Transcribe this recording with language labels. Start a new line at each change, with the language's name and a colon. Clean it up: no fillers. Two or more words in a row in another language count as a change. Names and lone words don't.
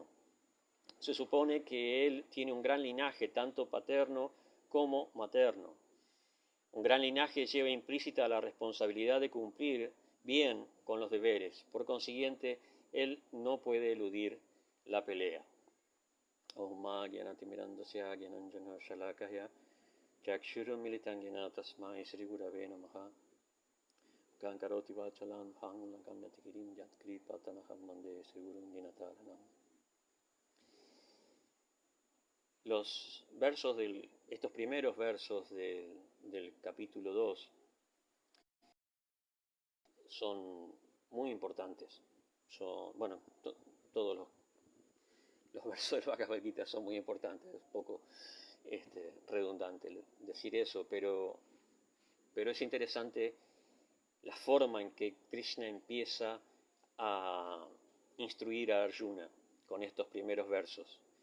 Spanish: Se supone que él tiene un gran linaje, tanto paterno como materno. Un gran linaje lleva implícita la responsabilidad de cumplir bien con los deberes. Por consiguiente, él no puede eludir la pelea.
Sanskrit: Chakshurum militangena tasmai Sri Gurave Namaha Gankaroti Vachalam Hang Lakamyatikirim Yatkri Patanaham Mande Sri Gurum Dinataranam.
Spanish: Estos primeros versos del capítulo 2 son muy importantes. Todos los versos del Bhagavad Gita son muy importantes, es un poco redundante decir eso, pero es interesante la forma en que Krishna empieza a instruir a Arjuna con estos primeros versos.